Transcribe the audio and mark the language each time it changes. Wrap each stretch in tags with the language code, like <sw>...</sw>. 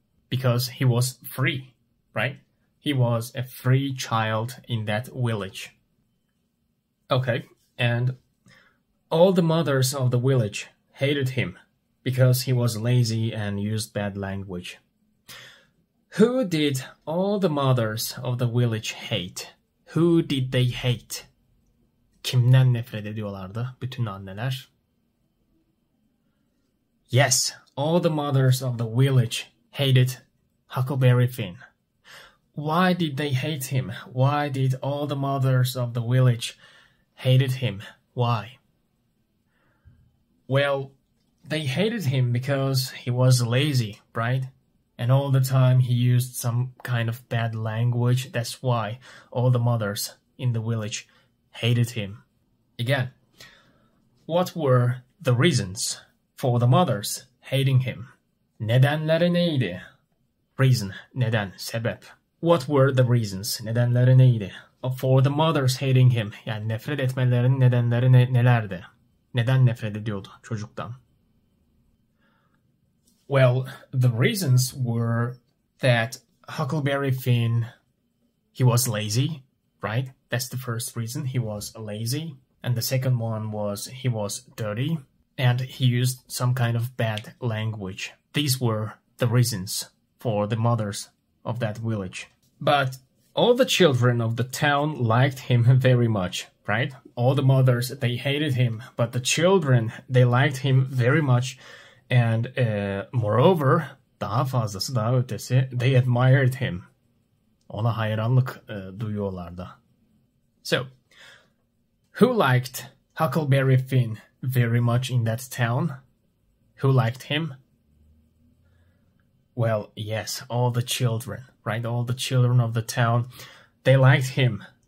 <en>Because he was free, right? He was a free child in that village. Okay, and all the mothers of the village hated him because he was lazy and used bad language. Who did all the mothers of the village hate? Who did they hate?</en> <tr>Kimden nefret ediyorlardı bütün anneler?</tr> <en>Yes, all the mothers of the village hated Huckleberry Finn. Why did they hate him? Why did all the mothers of the village hated him? Why? Well, they hated him because he was lazy, right? And all the time he used some kind of bad language. That's why all the mothers in the village hated him. Again, what were the reasons for the mothers hating him?</en> <tr>Nedenleri neydi? Reason, neden, sebep.</tr> <en>What were the reasons?</en> <tr>Nedenleri neydi?</tr> <en>For the mothers hating him.</en> <tr>Yani nefret etmelerinin nedenleri nelerdi? Neden nefret ediyordu çocuktan?</tr> <en>Well, the reasons were that Huckleberry Finn, he was lazy, right? That's the first reason, he was lazy. And the second one was he was dirty and he used some kind of bad language. These were the reasons for the mothers of that village. But all the children of the town liked him very much, right? All the mothers, they hated him, but the children, they liked him very much. And moreover,</en> <tr>daha fazlası, daha ötesi,</tr> <en>they admired him.</en> <tr>Ona hayranlık duyuyorlardı.</tr> <en>So, who liked Huckleberry Finn very much in that town? Who liked him? Well, yes, all the children, right? All the children of the town, they liked him.</en>